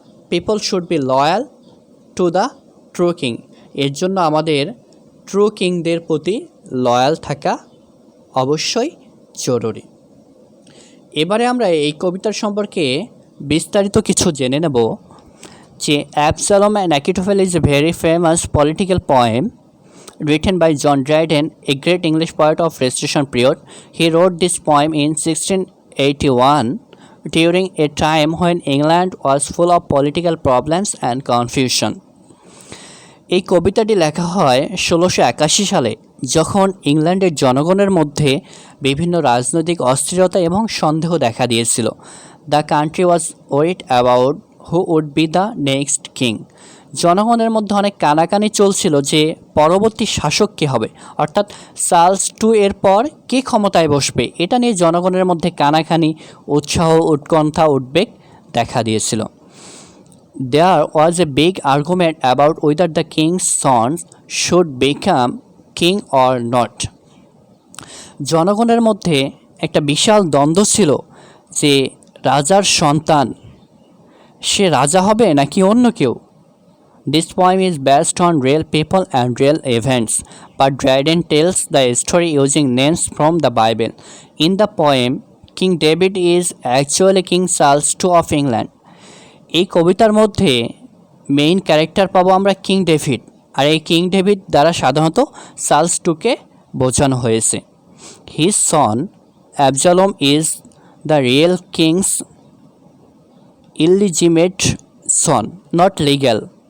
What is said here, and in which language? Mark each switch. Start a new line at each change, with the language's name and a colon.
English: people should be loyal to the true king,
Bangla: এর জন্য আমাদের ট্রু কিংদের প্রতি লয়াল থাকা অবশ্যই জরুরি। এবারে আমরা এই কবিতার সম্পর্কে বিস্তারিত কিছু জেনে নেব।
English: যে Absalom and Achitophel is a very famous political poem written by John Dryden, a great English poet of Restoration period. He wrote this poem in 1681 during a time when England was full of political problems and confusion.
Bangla: এই কবিতাটি লেখা হয় 1681 সালে, যখন ইংল্যান্ডের জনগণের মধ্যে বিভিন্ন রাজনৈতিক অস্থিরতা এবং সন্দেহ দেখা দিয়েছিল।
English: The country was worried about who would be the next king.
Bangla: জনগণের মধ্যে অনেক কানাকানি চলছিল যে পরবর্তী শাসক কে হবে, অর্থাৎ চার্লস টু এর পর কে ক্ষমতায় বসবে, এটা নিয়ে জনগণের মধ্যে কানাকানি, উৎসাহ, উৎকণ্ঠা, উদ্বেগ দেখা দিয়েছিল।
English: There was a big argument about whether the king's son should become king or not.
Bangla: জনগণের মধ্যে একটা বিশাল দ্বন্দ্ব ছিল যে রাজার সন্তান সে রাজা হবে নাকি অন্য কেউ।
English: This poem is based on real people and real events, but Dryden tells the story using names from the Bible. In the poem, King David is actually King Charles II of England.
Bangla: এই কবিতার মধ্যে main character পাবো আমরা king David, আর এই king David দ্বারা সাধারণত Charles টুকে বোঝানো হয়েছে।
English: His son Absalom is the real king's illegitimate son, not legal.